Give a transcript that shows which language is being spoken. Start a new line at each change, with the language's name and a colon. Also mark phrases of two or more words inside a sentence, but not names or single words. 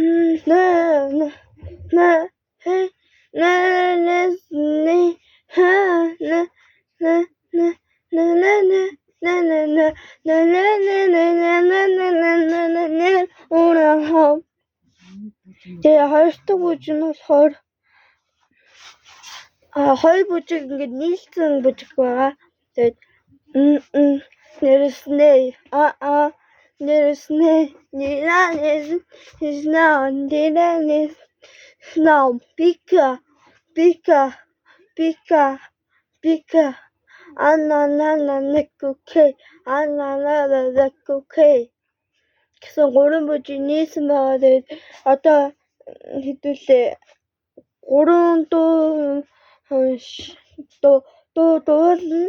Mongolian: hey Тэгээ хоёртой бүжиг нь болохоор хоёр бүжиг ингээд нийлсэн бүжиг байгаа. Тэгээд
English: there's no Pika
Mongolian: гэсэн гурван бүжиг нийлсэн байгаа. Тэгээд одоо хэдүүлээ 3 дуулна.